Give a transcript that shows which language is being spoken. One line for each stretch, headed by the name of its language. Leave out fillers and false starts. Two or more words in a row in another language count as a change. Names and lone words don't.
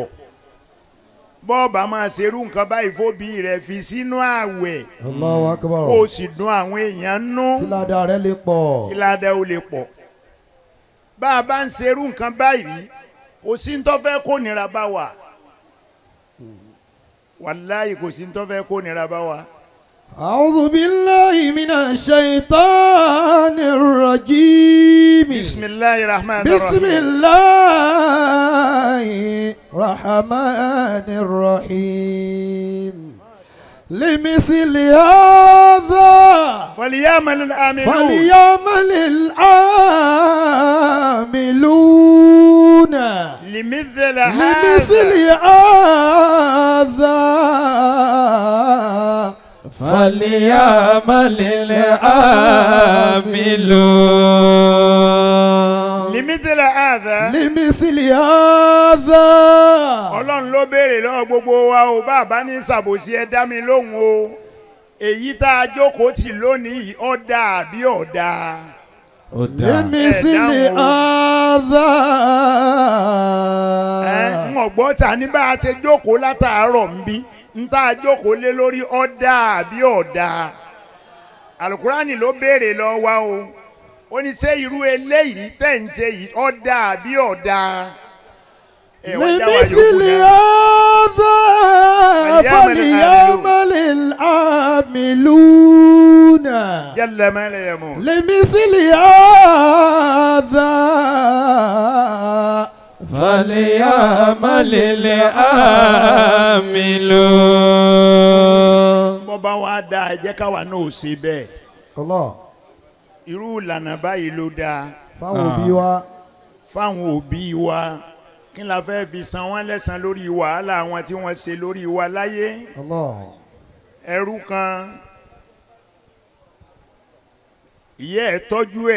Yoruba: bọ́ bá máa ṣe irú nǹkan báyìí fóbi rẹ̀ fi sínú àwẹ̀.
Arabic: الله أكبر.
Yoruba: kó o sì dùn àwọn èèyàn nú. kí ládàá rẹ̀ lè pọ̀. kí ládàá ó lè pọ̀. bá a bá ń ṣe irú nǹkan báyìí kò sí ń tó fẹ́ kó nira bá wa. wàláyé kò sí ń tó fẹ́ kó nira bá wa.
Arabic: أعوذ بالله من الشيطان الرجيم. بسم الله رحمن رحيم. بسم الله الرحمن الرحيم. لمثل هذا فليعمل العاملون فليعمل العاملون لمثل هذا فليعمل العاملون لمثل هذا لمثل هذا.
Yoruba: Ọlọ́run ló béèrè lọ́wọ́ gbogbo wa o bàbá ní ṣàbòsí ẹ dá mi lóhùn o èyí tá a jókòó tì lónìí ó dà bí ó dà.
Arabic: لمثل هذا.
Yoruba: n ò gbọ́ ta ní bá a ṣe jókòó látàárọ̀ ń bí n tá a jókòó lé lórí ó dà bí ó dà. Alukurani ló béèrè lọ́wọ́ wa o ó ní ṣé irú eléyìí tẹ̀ ń ṣe yìí ó dà bí ó dà.
Arabic: لمثل هذا فليعمل العاملون جل ما لا يموت. لمثل هذا فليعمل العاملون.
Yoruba: bó bá wá dáa ẹ jẹ́ káwa náà ò ṣe bẹ́ẹ̀. Allah. irú ìlànà báyìí ló dáa fáwọn òbí wa. fáwọn òbí wa kí la fẹ́ fi san wọ́n lẹ́san lórí wàhálà àwọn tí wọ́n ṣe lórí wa láyé. Allah. ẹrú kan ìyá ẹ̀ tọ́jú ẹ̀